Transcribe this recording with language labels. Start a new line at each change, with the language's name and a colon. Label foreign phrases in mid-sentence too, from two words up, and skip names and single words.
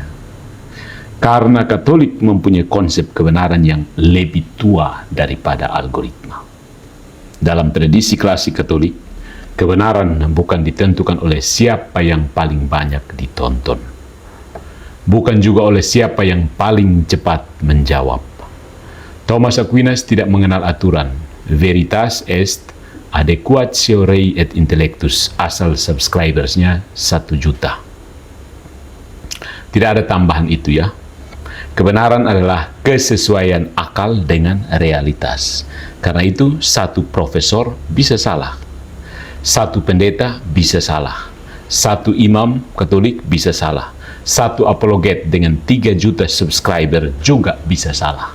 Indonesian: Karena Katolik mempunyai konsep kebenaran yang lebih tua daripada algoritma. Dalam tradisi klasik Katolik, kebenaran bukan ditentukan oleh siapa yang paling banyak ditonton, bukan juga oleh siapa yang paling cepat menjawab. Thomas Aquinas tidak mengenal aturan.
Latin: Veritas est adequatio rei et intellectus,
Indonesian: asal subscribersnya 1 juta. Tidak ada tambahan itu ya. Kebenaran adalah kesesuaian akal dengan realitas. Karena itu, satu profesor bisa salah, satu pendeta bisa salah, satu imam Katolik bisa salah, satu apologet dengan 3 juta subscriber juga bisa salah.